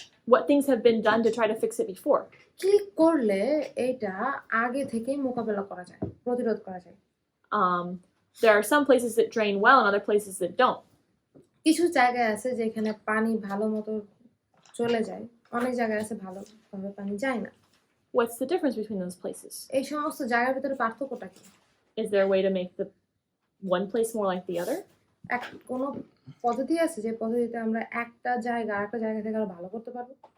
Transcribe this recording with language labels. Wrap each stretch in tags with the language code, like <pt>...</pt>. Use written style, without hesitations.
<en>What things have been done to try to fix it before?</en> <bn>কি করলে এটা আগে থেকেই মোকাবেলা করা যায়, প্রতিরোধ করা যায়।</bn> <en>There are some places that drain well and other places that don't.</en> <bn>কিছু জায়গায় আছে যেখানে পানি ভালো মতো চলে যায়, অনেক জায়গায় আছে ভালোভাবে পানি যায় না।</bn> <en>What's the difference between those places?</en> <bn>এই সমস্ত জায়গার ভিতরে পার্থক্যটা কি?</bn> <en>Is there a way to make the one place more like the other?</en> <bn>কোনো পদ্ধতি আছে যে পদ্ধতিতে আমরা একটা জায়গা আরেকটা জায়গা থেকে আরো ভালো করতে পারবো?</bn>